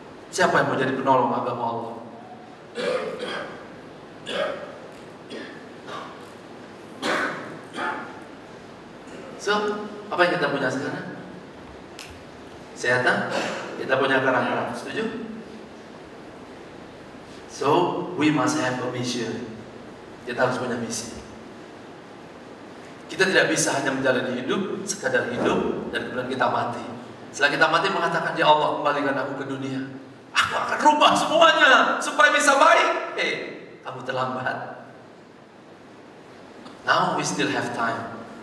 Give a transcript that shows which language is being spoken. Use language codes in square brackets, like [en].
[id] Siapa yang mau jadi penolong agama Allah? So, apa yang kita punya sekarang? Kesehatan, kita punya karakter, setuju? [en] So, we must have a mission. [id] Kita harus punya misi. Kita tidak bisa hanya menjalani hidup, sekadar hidup, dan kemudian kita mati. Setelah kita mati mengatakan, ya Allah, kembalikan aku ke dunia. Aku akan rubah semuanya supaya bisa baik. Kamu terlambat. [en] Now we still have time.